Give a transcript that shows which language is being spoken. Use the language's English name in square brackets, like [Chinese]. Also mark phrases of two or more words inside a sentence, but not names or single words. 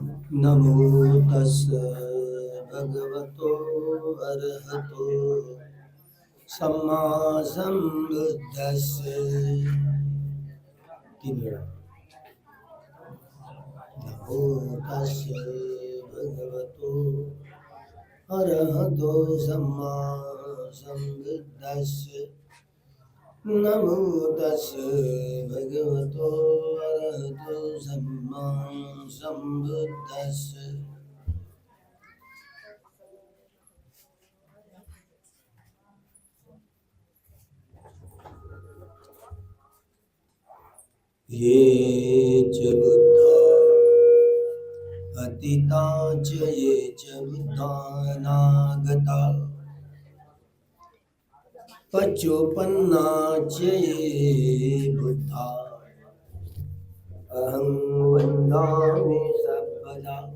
[Pali] नमो तस्स भगवतो अरहतो सम्मा संबुद्दस्स। [Marathi] तीन वेळा [Pali] नमो तस्स भगवतो अरहतो सम्मा संबुद्दस्स। नमो तस्स भगवतो अरहतो सम्मा संबुद्दस्स। ये च बुद्धा अतीता च ये च बुद्धानागता पचोपन्ना च ये बुद्धा अहं वन्दामि सर्वदा।